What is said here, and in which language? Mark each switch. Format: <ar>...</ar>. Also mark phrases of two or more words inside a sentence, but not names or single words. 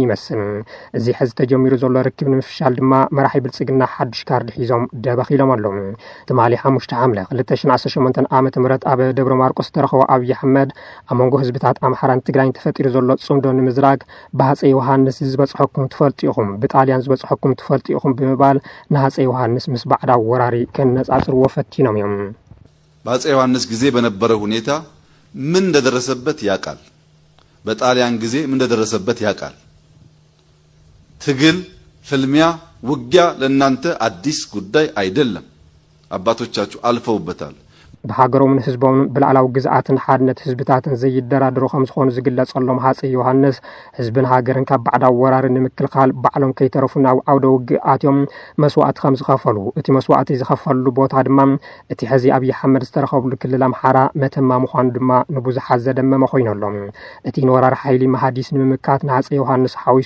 <ti>ይመስል። እዚ ሕዚ ተጀሚሩ ዘሎ ርክብ ንምፍሻል ድማ መራሒ ብልጽግና ሓድሽ ካርዲ ሒዞም ደበኺሎም ኣለው። ትማሊ 5 ሐምለ 2018 ዓመተ ምህረት ኣብ ደብረ ማርቆስ ተረኸቡ አብይ አሕመድ ኣብ መንጎ ህዝብታት አምሓራን ትግራይን ተፈጢሩ ዘሎ ጽምዶ ንምዝራግ ብሃፀይ ዮሃንስ ዝበጽሐኩም ትፈልጡ ኢኹም ብጣልያን ዝበጽሐኩም ትፈልጡ ኢኹም ብምባል ንሃፀይ ዮሃንስ ምስ ባዕዳዊ ወራሪ ከነጻጽርዎ ፈቲኖም እዮም።</ti> <am>በሃፀይ ዮሃንስ ጊዜ በነበረ ሁኔታ ምን እንደደረሰበት ያውቃል። በጣሊያን ጊዜ ምን እንደደረሰበት ያውቃል። ትግል፣ ፍልሚያ፣ ውጊያ ለእናንተ አዲስ ጉዳይ አይደለም። አባቶቻችሁ አልፈውበታል።</am> <ti>ብሃገሮምን ህዝቦምን ብላዕላዊ ግዝኣትን ሓድነት ህዝብታትን ዘይደራደሩ ከም ዝኾኑ ዝግለጸሎም ሃፀይ ዮሃንስ ህዝብን ሃገርን ካብ ባዕዳዊ ወራሪ ንምክልኻል ባዕሎም ከይተረፉ ናብ ዓውደ ውግእ ኣትዮም መስዋዕቲ ከም ዝኸፈሉ እቲ መስዋዕቲ ዝኸፈሉ ቦታ ድማ እቲ ሕዚ ኣብይ አሕመድ ዝተረኸብሉ ክልል አምሓራ መተማ ምዃኑ ድማ ንብዙሓት ዘደመመ ኮይኖሎም። እቲ ንወራሪ ሓይሊ መሃዲስ ንምምካት ንሃፀይ ዮሃንስ ሓዊሱ</ti>